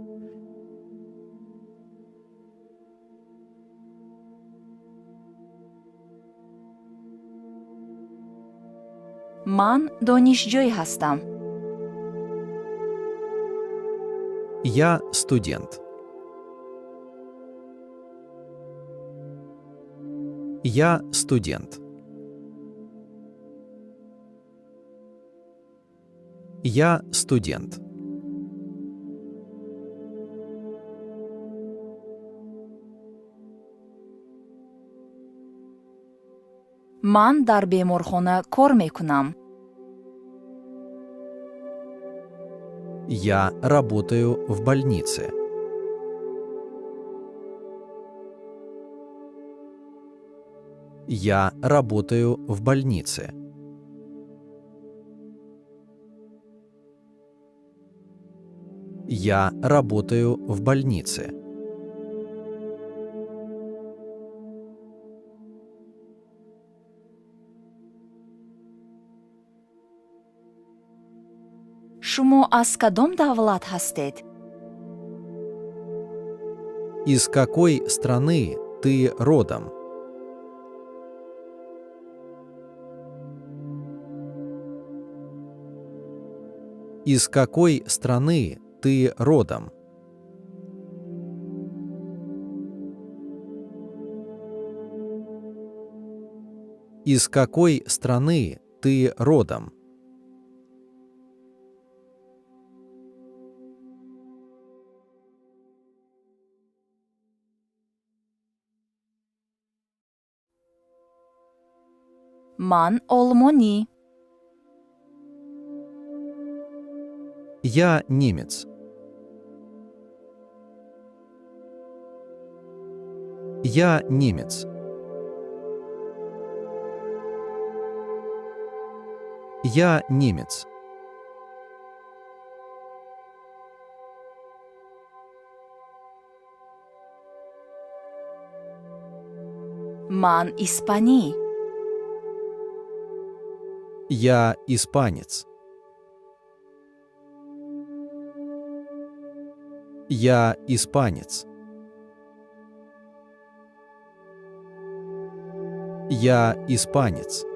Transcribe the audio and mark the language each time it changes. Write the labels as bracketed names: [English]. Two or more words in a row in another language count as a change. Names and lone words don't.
[Tajik] ман донишҷӯй ҳастам. [Russian] Я студент. Я студент. Я студент. [Tajik] ман дар беморхона кор мекунам. [Russian] Я работаю в больнице. Я работаю в больнице. Я работаю в больнице. [Tajik] шумо аз кадом давлат ҳастед? [Russian] Из какой страны ты родом? Из какой страны ты родом? Из какой страны ты родом? [Tajik] ман олмонӣ. [Russian] Я немец. Я немец. Я немец. [Tajik] ман испанӣ. [Russian] Я испанец. Я испанец. Я испанец.